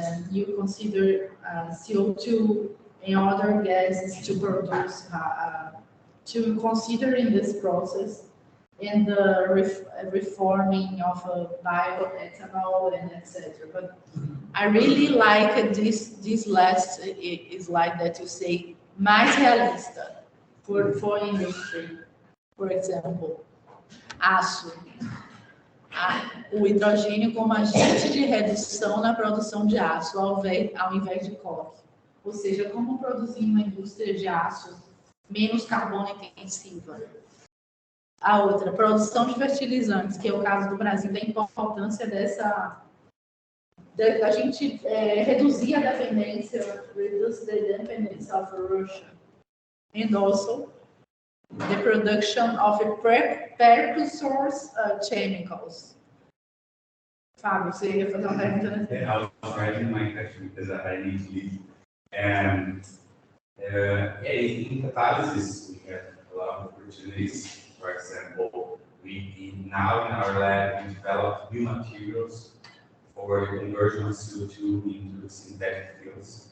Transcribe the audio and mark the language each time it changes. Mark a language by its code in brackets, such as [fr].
[en] you consider CO2 and other gases to produce, to consider in this process, and the reforming of bioethanol and etc. But I really like this last slide that you say, mais realista for industry. For example, aço. [pt] O hidrogênio como agente de redução na produção de aço, ao invés de coque. Ou seja, como produzir uma indústria de aço menos carbono intensiva. A outra, produção de fertilizantes, que é o caso do Brasil, da importância da gente reduzir a dependência, [en] reduce the dependence of Russia, and also the production of precursors chemicals. [pt] Fábio, você ia fazer uma pergunta, né? [en] I was writing my question because I need to leave. In catalysis, we have a lot of opportunities. For example, now in our lab, we develop new materials for the conversion of CO2 into synthetic fuels.